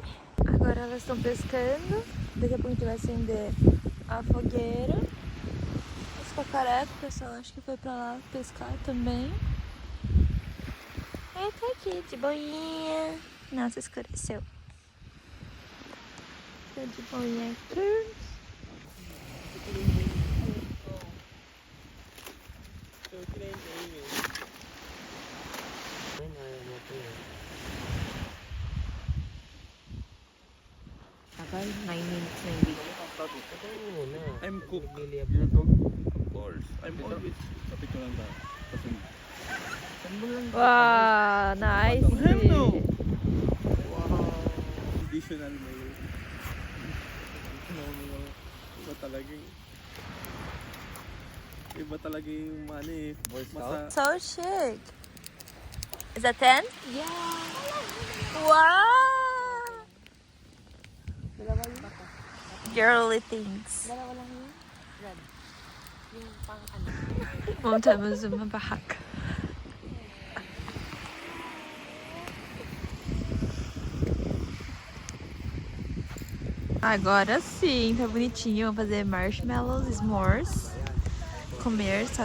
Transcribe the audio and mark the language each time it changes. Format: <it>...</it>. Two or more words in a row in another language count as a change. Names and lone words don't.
<pt>Agora elas estão pescando. Daqui a pouco a gente vai acender a fogueira. Esse cacareco, o pessoal acho que foi pra lá pescar também. Aí tá aqui, de boinha. Nossa, escureceu. Tô de boinha aqui.</pt> <tl>Tagal, 9 minutes na hindi.</tl> <en>I'm cook. You're cook? Of course. I'm always.</en> <tl>Sabi ko lang ba?</tl> <en>Wow, nice. No. Wow. Additional mayo.</en> <tl>Iba talaga yung... Iba talaga yung ano eh.</tl> <en>So chic. Is that 10? Yeah. Wow! Girly things.</en> <tl>Dalawa lang yun. Red. Yung pang ano.</tl> <pt>Montamos uma barraca. Agora sim, tá bonitinho. Vamos fazer marshmallows, s'mores.</pt>